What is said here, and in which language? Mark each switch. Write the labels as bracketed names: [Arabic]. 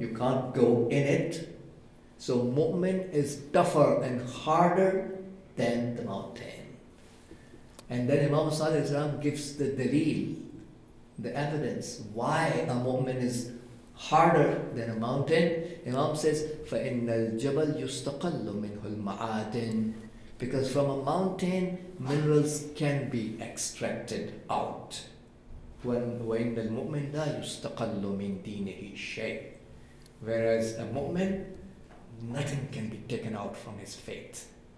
[English] You can't go in it. So mu'min is tougher and harder than the mountain. And then Imam Sadiq gives the dalil, the evidence why a mu'min is harder than a mountain. Imam says, [Arabic] فَإِنَّ الْجَبَلْ يُسْتَقَلُّ مِنْهُ الْمَعَادِنِ. [English] Because from a mountain, minerals can be extracted out. [Arabic] وَإِنَّ الْمُؤْمِنَ لَا يُسْتَقَلُّ مِنْ دِينِهِ شَيْءٍ. [English] Whereas a mu'min, nothing can be taken out from his faith.